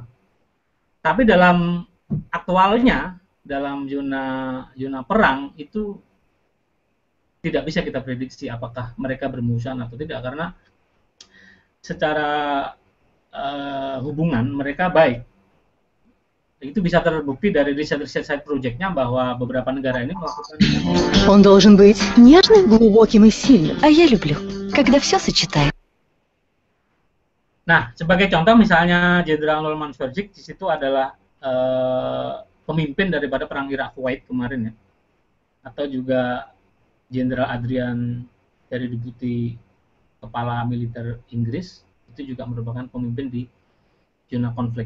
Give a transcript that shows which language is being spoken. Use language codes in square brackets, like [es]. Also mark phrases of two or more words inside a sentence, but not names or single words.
[id] Tapi dalam aktualnya, dalam zona perang itu tidak bisa kita prediksi apakah mereka bermusuhan atau tidak, karena secara hubungan mereka baik. Itu bisa terbukti dari riset-riset [en] side project- [id] nya bahwa beberapa negara ini melakukan. [ru] Он должен быть нежным, глубоким и сильным. А я люблю, когда все сочетается. [id] Nah, sebagai contoh misalnya Jenderal Norman Swarbrick di situ adalah pemimpin daripada perang Irak Kuwait kemarin ya. Atau juga Jenderal Adrian dari Deputi Kepala Militer Inggris itu juga merupakan pemimpin di zona konflik.